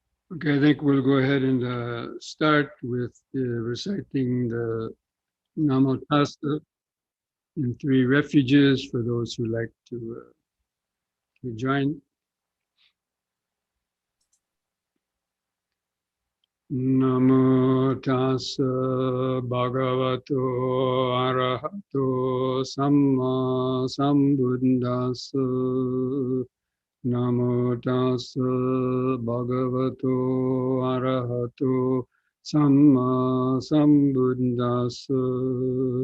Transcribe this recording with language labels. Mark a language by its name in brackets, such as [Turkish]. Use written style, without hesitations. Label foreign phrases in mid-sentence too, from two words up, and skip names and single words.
[English] Okay, I think we'll go ahead and start with reciting the Namatasta in three refuges for those who like to join. [Pali] Namo tassa bhagavato arahato samma sambuddhassa. Namo tassa bhagavato arahato samma sambuddhassa.